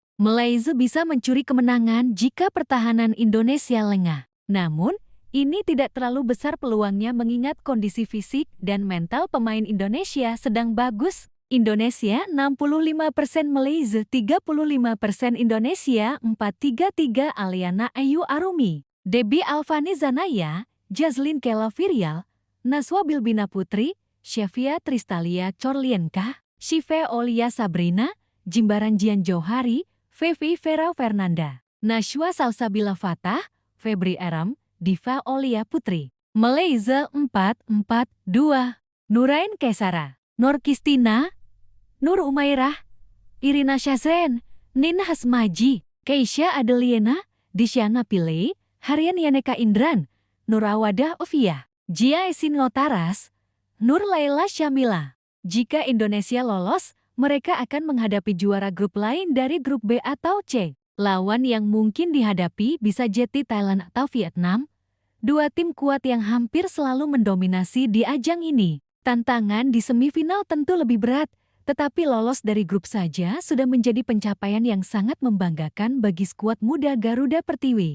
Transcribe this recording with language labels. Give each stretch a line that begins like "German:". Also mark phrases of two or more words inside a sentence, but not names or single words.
Indonesian: Malaysia bisa mencuri kemenangan jika pertahanan Indonesia lengah. Namun, ini tidak terlalu besar peluangnya mengingat kondisi fisik dan mental pemain Indonesia sedang bagus. Indonesia 65%, Malaysia 35%. Indonesia 4-3-3 Aliana Ayu Arumi, Debbie Alvani Zanaya, Jazlyn Kela Virial, Naswa Bilbina Putri, Syafia Tristalia Corlienka, Shive Olia Sabrina, Jimbaran Jian Johari, Fevi Vera Fernanda, Nashwa Salsabila Fatah, Febri Aram, Diva Olia Putri. Malaysia 4-4-2. Nurain Kesara, Nur Kistina, Nur Umairah, Irina Syazren, Nina Hasmaji, Keisha Adeliana, Disyana Pile, Harian Yaneka Indran, Nur Awadah Ovia, Jia Esin Lotaras, Nur Laila Syamila. Jika Indonesia lolos, mereka akan menghadapi juara grup lain dari grup B atau C. Lawan yang mungkin dihadapi bisa jadi Thailand atau Vietnam. Dua tim kuat yang hampir selalu mendominasi di ajang ini. Tantangan di semifinal tentu lebih berat, tetapi lolos dari grup saja sudah menjadi pencapaian yang sangat membanggakan bagi skuad muda Garuda Pertiwi.